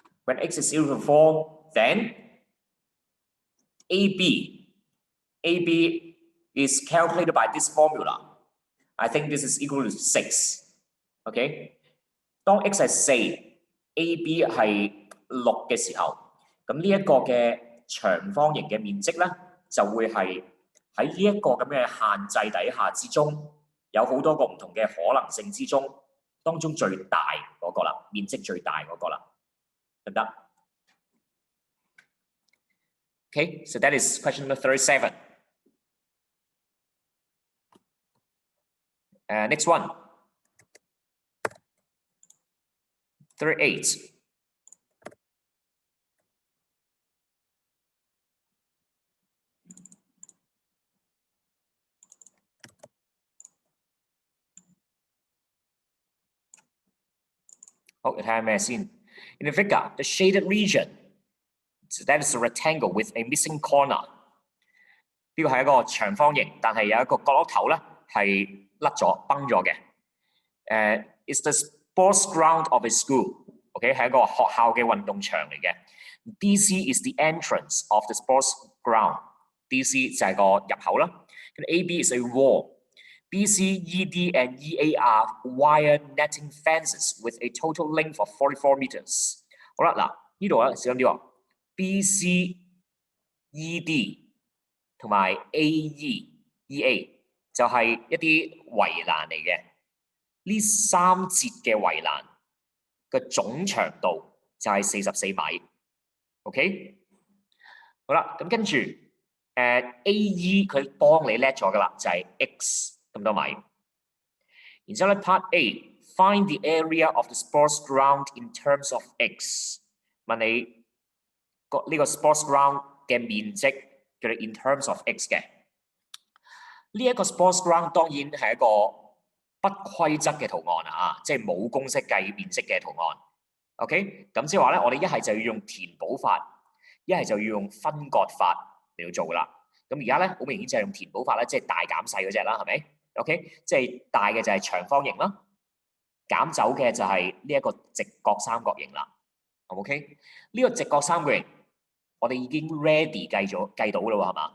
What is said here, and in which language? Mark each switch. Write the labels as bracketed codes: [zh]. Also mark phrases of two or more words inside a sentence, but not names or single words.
[en] When x is equal to 4, then AB is calculated by this formula. I think this is equal to 6. [yue] OK， 當 x 係4 ，AB 係6嘅時候，咁呢一個嘅長方形嘅面積咧，就會係喺呢一個咁嘅限制底下之中，有好多個唔同嘅可能性之中，當中最大嗰個啦，面積最大嗰個啦，得唔得 ？ [en] Okay, so that is question number 37. Next one. 38. Oh, [yue] 睇下咩先 [en] ？In the figure, the shaded region. So that is a rectangle with a missing corner. [yue] 呢個係一個長方形，但係有一個角落頭咧係甩咗、崩咗嘅。 [en] It's the sports ground of a school. OK， [yue] 係一個學校嘅運動場嚟嘅。 [en] DC is the entrance of the sports ground. [yue] DC 就係個入口啦。跟 AB [en] is a wall. BC, ED, and EA are wire netting fences with a total length of 44 meters. [yue] 好啦，嗱呢度啊，小心啲喎。BC、ED 同埋 AE、EA 就係一啲圍欄嚟嘅。呢3節嘅圍欄嘅總長度就係44米。OK， 好啦，咁跟住AE 佢幫你叻咗噶啦，就係 X 咁多米。然之後咧 [en] ，Part A，find the area of the sports ground in terms of X。 [yue] 問你呢個 [en] sports ground [yue] 嘅面積，叫你 [en] in terms of X [yue] 嘅。呢一個 [en] sports ground [yue] 當然係一個不規則嘅圖案啊，即係冇公式計面積嘅圖案。OK， 咁即係話咧，我哋一係就要用填補法，一係就要用分割法嚟到做噶啦。咁而家咧好明顯就係用填補法咧，即係大減細嗰隻啦，係咪 ？OK， 即係大嘅就係長方形啦，減走嘅就係呢一個直角三角形啦。OK， 呢個直角三角形我哋已經 ready 計到啦喎，係嘛？